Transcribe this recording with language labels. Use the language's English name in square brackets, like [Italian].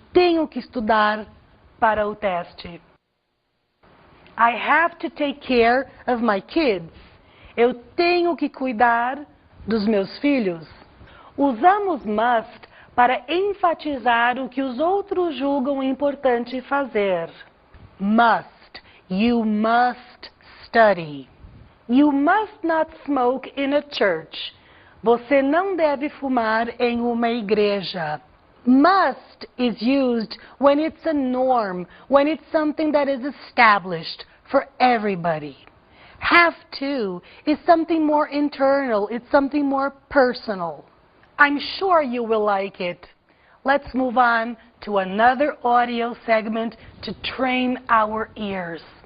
[Portuguese] tenho que estudar para o teste. [English] I have to take care of my kids. [Portuguese] Eu tenho que cuidar dos meus filhos. Usamos must para enfatizar o que os outros julgam importante fazer. [English] Must. You must study. You must not smoke in a church. [Portuguese] Você não deve fumar em uma igreja. [English] Must is used when it's a norm, when it's something that is established for everybody. Have to is something more internal, it's something more personal. I'm sure you will like it. Let's move on to another audio segment to train our ears.